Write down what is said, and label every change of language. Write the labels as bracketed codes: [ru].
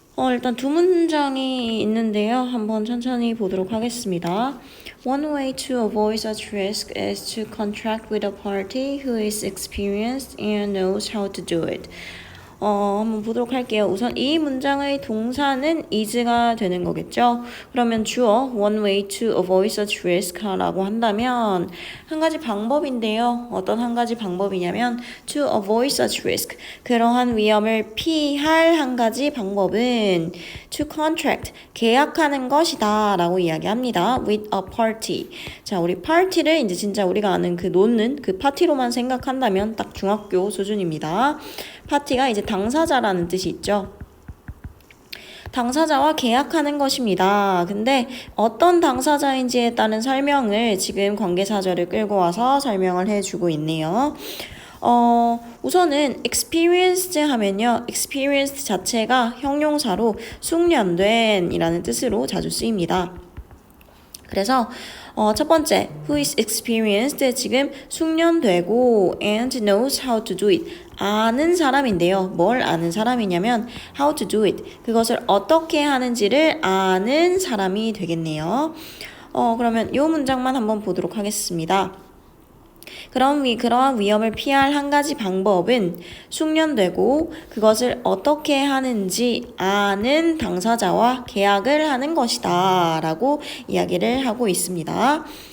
[ko] 일단 두 문장이 있는데요. 한번 천천히 보도록 하겠습니다. [en] One way to avoid such risk is to contract with a party who is experienced and knows how to do it. [ko] 한번 보도록 할게요. 우선 이 문장의 동사는 is가 되는 거겠죠. 그러면 주어 [en] one way to avoid such risk [ko] 라고 한다면 한 가지 방법인데요. 어떤 한 가지 방법이냐면 [en] to avoid such risk, [ko] 그러한 위험을 피할 한 가지 방법은 [en] to contract, [ko] 계약하는 것이다 라고 이야기합니다. [en] with a party. [ko] 자, 우리 파티를 이제 진짜 우리가 아는 그 놓는 그 파티로만 생각한다면 딱 중학교 수준입니다. 파티가 이제 당사자라는 뜻이 있죠. 당사자와 계약하는 것입니다. 근데 어떤 당사자인지에 따른 설명을 지금 관계사절을 끌고 와서 설명을 해주고 있네요. 우선은 experienced 하면요. experienced 자체가 형용사로 숙련된 이라는 뜻으로 자주 쓰입니다. 그래서 첫 번째, [en] who is experienced, [ko] 지금 숙련되고 [en] and knows how to do it, [ko] 아는 사람인데요. 뭘 아는 사람이냐면 [en] how to do it, [ko] 그것을 어떻게 하는지를 아는 사람이 되겠네요. 그러면 이 문장만 한번 보도록 하겠습니다. 그러한 위험을 피할 한 가지 방법은 숙련되고 그것을 어떻게 하는지 아는 당사자와 계약을 하는 것이다 라고 이야기를 하고 있습니다.